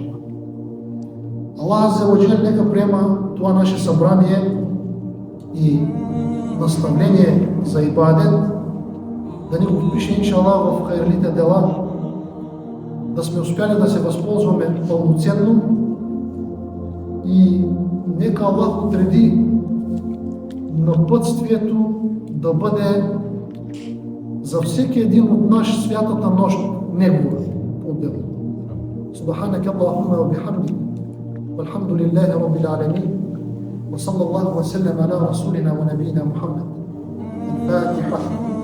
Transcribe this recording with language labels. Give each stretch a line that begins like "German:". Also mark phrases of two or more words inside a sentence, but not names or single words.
Bulgarian: Аллах
Arabic: عز وجل
Bulgarian: нека приема това наше събрание и наставление за ибадет, да ни го впише, иншалла, в хайрлите дела, да сме успяли да се възползваме пълноценно и нека Аллах отреди напътствието да бъде за всеки един от наш святата нощ негова отделно.
Arabic: سبحانك اللهم وبحمدك والحمد لله رب العالمين وصلى الله وسلم على رسولنا ونبينا محمد الفاتحة.